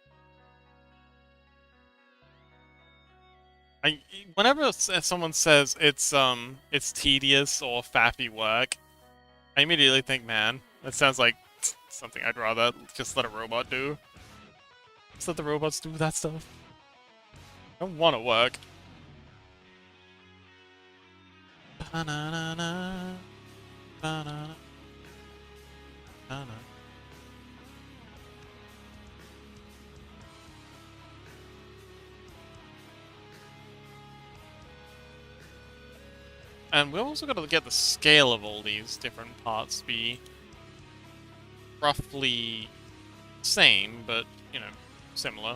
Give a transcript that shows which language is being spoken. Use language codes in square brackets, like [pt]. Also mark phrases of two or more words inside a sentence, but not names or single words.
[en] Whenever someone says it's tedious or faffy work, I immediately think, man, that sounds like something I'd rather just let a robot do. Just let the robots do that stuff. I don't want to work. Ba-na-na-na, ba-na-na, ba-na. And we've also got to get the scale of all these different parts to be roughly same, but, you know, similar.